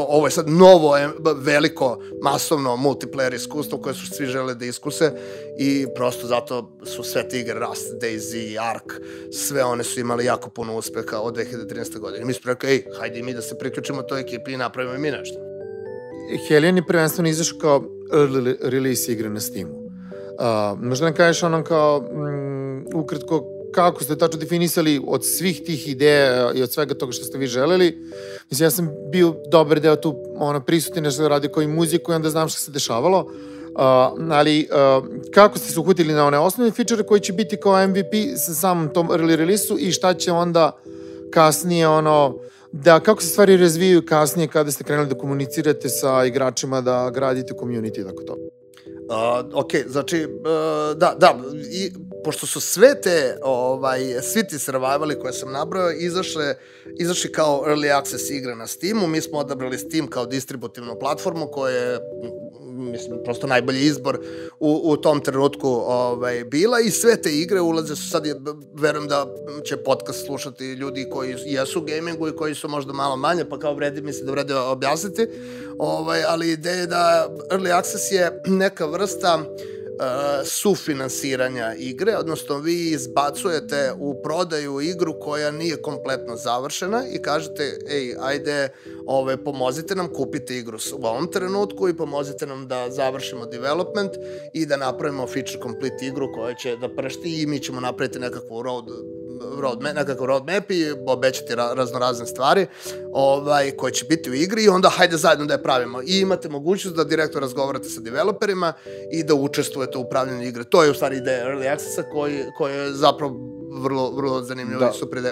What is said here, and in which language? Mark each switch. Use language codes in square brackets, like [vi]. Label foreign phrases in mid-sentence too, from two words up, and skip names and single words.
[sr] Ovo je sad novo, veliko, masovno multiplayer iskustvo koje su svi žele da iskuse i prosto zato su sve te igre Rust, DayZ, Ark, sve one su imali jako puno uspeha od 2013. godine. Mi smo rekli, hajde mi da se priključimo toj ekipi i napravimo i mi nešto. Hellion je prvenstveno izašao kao [en] early release [sr] igre na Steamu. Možda nam kažeš kao ukratko kako ste tačno definisali od svih tih ideja i od svega toga što ste vi želeli. Mislim, ja sam bio dobar deo tu prisutin, nešto radio kao i muziku i onda znam što se dešavalo. Ali kako ste se uhvatili na one osnovne feature koji će biti kao MVP sa samom tom [en] early release-u [sr] i šta će onda kasnije kako se stvari razvijaju kasnije kada ste krenuli da komunicirate sa igračima, da gradite community i tako to? Ok, znači, da, i pošto su sve te, svi ti survivali koje sam nabrao izašli kao [en] early access [sr] igre na Steamu, mi smo odabrali Steam kao distributivnu platformu koja je, mislim, prosto najbolji izbor u tom trenutku bila i sve te igre ulaze su sad, verujem da će podcast slušati ljudi koji jesu u gamingu i koji su možda malo manje, pa kao mislim da vredi objasniti, ali ideja je da [en] early access [sr] je neka vrsta sufinansiranja igre, odnosno vi izbacujete u prodaju igru koja nije kompletno završena i kažete, ajde, pomozite nam, kupite igru u ovom trenutku i pomozite nam da završimo development i da napravimo [en] feature complete [sr] igru koja će da pršti i mi ćemo napraviti nekakvu roadmap i obećati raznorazne stvari koje će biti u igri i onda hajde zajedno da je pravimo. I imate mogućnost da direktno razgovarate sa developerima i da učestvujete u upravljanju igre. To je u stvari ideja [en] Early Accessa [sr] koji je zapravo vrlo zanimljiva i super ideja.